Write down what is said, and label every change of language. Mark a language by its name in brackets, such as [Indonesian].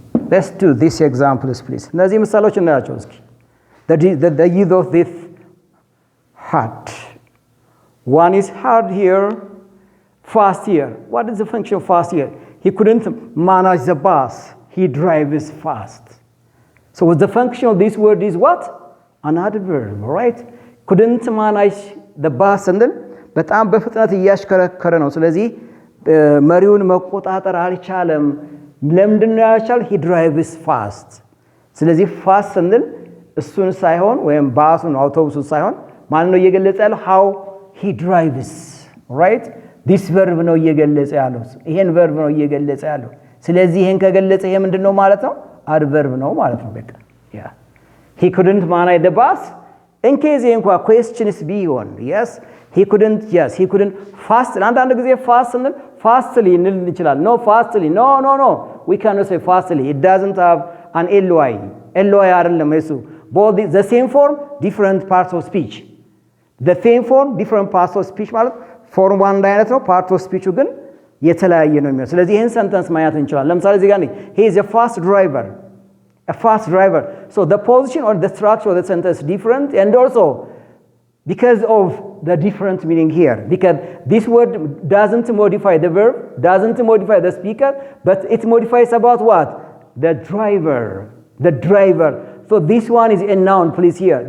[English] Let's do these examples, please. [Amharic] እነዚህ ምሳሌዎች እናያቸው እስኪ። [English] The use of this hard. One is hard here, fast here. What is the function of fast here? He couldn't manage the bus. He drives fast. So the function of this word is what? An adverb, right? Couldn't manage the bus and then [Amharic] በጣም በፍጥነት እያሽከረከረ ነው። ስለዚህ መሪውን መቆጣጠር አልቻለም። ለምንድነው ያልቻለ? [English] he drives fast. [Amharic] ስለዚህ fast ስንል እሱን ሳይሆን ወይም ባሱን አውቶቡሱን ሳይሆን ማን ነው እየገለጸ ያለው? [English] how he drives, right? [Amharic] this verb ነው እየገለጸ ያለው። ይሄን verb ነው እየገለጸ ያለው። ስለዚህ ይሄን ከገለጸ ይሄ ምንድነው ማለት ነው? [English] adverb [Amharic] ነው ማለት ነው። በቃ [English] yeah, he couldn't manage the bus. in case [Amharic] እንኳ [English] questions [Amharic] ቢሆን [English] yes, he couldn't fast. [Amharic] አንዳንድ ጊዜ [English] fast [Amharic] ስንል [English] fastly [Amharic] እንል እንችላለን። [English] no fastly, no, we cannot say fastly. it doesn't have an ly [Amharic] አይደለም እሱ። [English] both the same form, different parts of speech. the same form, different parts of speech [Amharic] ማለት ፎርም አንድ አይነት ነው፣ part of speech ግን የተለያየ ነው የሚሆነው። ስለዚህ ይሄን ሰንተንስ ማየት እንችላለን። ለምሳሌ እዚህ ጋር [English] he is a fast driver. So the position or the structure of the sentence is different, and also because of the different meaning here, because this word doesn't modify the verb, doesn't modify the speaker, but it modifies about what? The driver. So this one is a noun, please here.